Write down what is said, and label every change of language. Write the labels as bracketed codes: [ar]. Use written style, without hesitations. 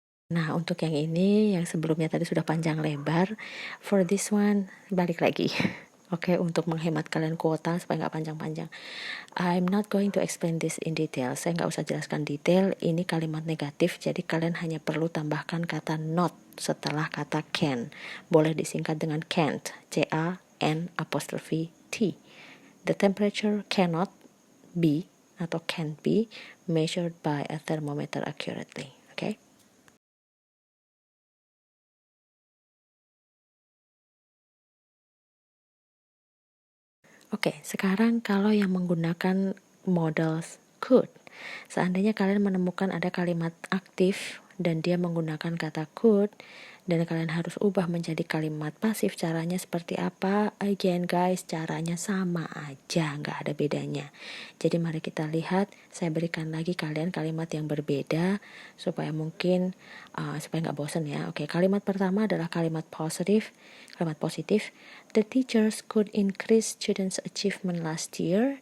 [id] Nah, untuk yang ini, yang sebelumnya tadi sudah panjang lebar, [en] for this one, [id] balik lagi. Oke, untuk menghemat kalian kuota supaya nggak panjang-panjang. [en] I'm not going to explain this in detail. [id] Saya nggak usah jelaskan detail. Ini kalimat negatif, jadi kalian hanya perlu tambahkan kata not setelah kata can. Boleh disingkat dengan can't. C-A-N'-T. [en] The temperature cannot be [id] atau [en] can't be measured by a thermometer accurately. [id] Oke? Oke, sekarang kalau yang menggunakan modals could, seandainya kalian menemukan ada kalimat aktif dan dia menggunakan kata could, dan kalian harus ubah menjadi kalimat pasif, caranya seperti apa? [en] Again guys, [id] caranya sama aja, nggak ada bedanya. Jadi mari kita lihat, saya berikan lagi kalian kalimat yang berbeda supaya mungkin supaya nggak bosan ya. Oke, kalimat pertama adalah kalimat positif. Kalimat positif, [en] the teachers could increase students' achievement last year.